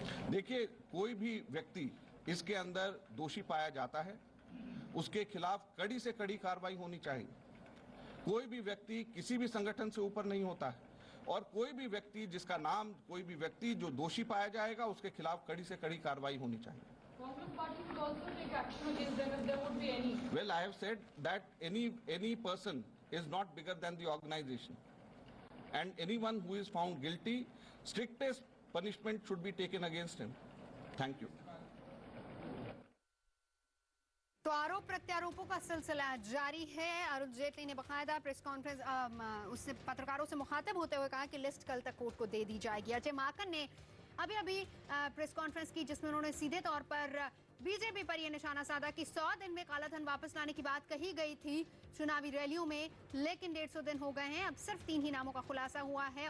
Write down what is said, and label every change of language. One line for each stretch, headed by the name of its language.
Hindi: देखिए, कोई भी व्यक्ति इसके अंदर दोषी पाया जाता है, उसके खिलाफ कड़ी से कड़ी कार्रवाई होनी चाहिए। कोई भी व्यक्ति किसी भी संगठन से ऊपर नहीं होता है और कोई भी व्यक्ति जिसका नाम, कोई भी व्यक्ति जो दोषी पाया जाएगा उसके खिलाफ कड़ी से कड़ी कार्रवाई होनी चाहिए।
English: Well, I have said that any person is not bigger than the organization, and anyone who is found guilty, strictest punishment should be taken against him. Thank you.
Hindi: तो आरोप प्रत्यारोपों का सिलसिला जारी है। अरुण जेटली ने बकायदा प्रेस कॉन्फ्रेंस उससे पत्रकारों से मुखातिब होते हुए कहा कि लिस्ट कल तक कोर्ट को दे दी जाएगी। अजय माकन ने अभी प्रेस कॉन्फ्रेंस की जिसमें उन्होंने सीधे तौर पर बीजेपी पर यह निशाना साधा कि 100 दिन में काला धन वापस लाने की बात कही गई थी चुनावी रैलियों में, लेकिन 150 दिन हो गए हैं, अब सिर्फ 3 ही नामों का खुलासा हुआ है।